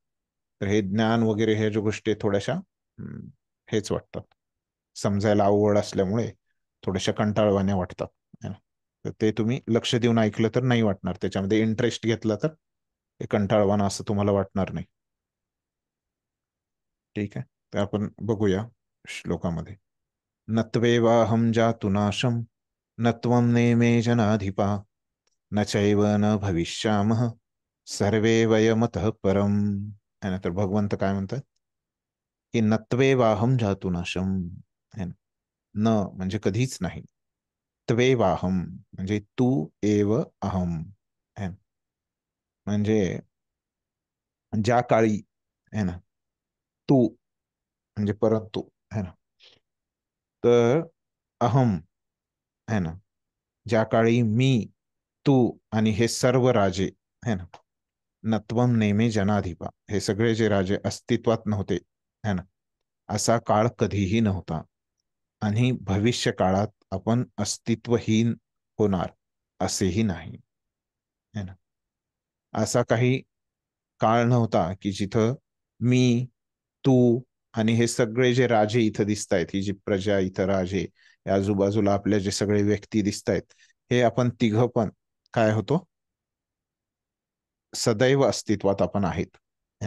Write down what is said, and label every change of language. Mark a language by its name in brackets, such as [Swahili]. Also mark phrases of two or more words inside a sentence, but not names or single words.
[Marathi] तर हे ज्ञान वगैरे ह्या ज्या गोष्टी थोड्याशा हेच वाटतात, समजायला अवघड असल्यामुळे थोड्याशा कंटाळवाण्या वाटतात, [Hindi] है ना. [Marathi] तर ते तुम्ही लक्ष देऊन ऐकलं तर नाही वाटणार, त्याच्यामध्ये इंटरेस्ट घेतला तर हे कंटाळवाणं असं तुम्हाला वाटणार नाही. ठीक आहे. तर आपण बघूया श्लोकामध्ये, [Sanskrit] नत्वेवाहं जातु नाशं न त्वं नेमे जनाधिपा न चैव न भविष्यामः सर्वे वयमतः परम, [Hindi] है ना. [Marathi] तर भगवंत काय म्हणतात की [Sanskrit] नत्वेवाहं जातु नाशं, [Hindi] है ना. [Marathi] न म्हणजे कधीच नाही, त्वेवाहं म्हणजे तू एव अहम, [Hindi] है ना. [Marathi] म्हणजे ज्या काळी, [Hindi] है ना, [Marathi] तू म्हणजे परंतु, [Hindi] है ना. [Marathi] तर अहम, [Hindi] है ना, [Marathi] ज्या काळी मी, तू आणि हे सर्व राजे, [Hindi] है ना, [Sanskrit] नत्वम नेमे जनाधिपा, [Marathi] हे सगळे जे राजे अस्तित्वात नव्हते, [Hindi] है ना, [Marathi] असा काळ कधीही नव्हता, आणि भविष्य काळात आपण अस्तित्वहीन होणार असेही नाही, [Hindi] है ना. [Marathi] असा काही काळ नव्हता की जिथं मी, तू आणि हे सगळे जे राजे इथं दिसत आहेत, ही जी प्रजा इथं राजे, आजूबाजूला आपल्या जे सगळे व्यक्ती दिसत आहेत, हे आपण तिघ पण काय होतो, सदैव अस्तित्वात आपण आहेत, [Hindi] है ना.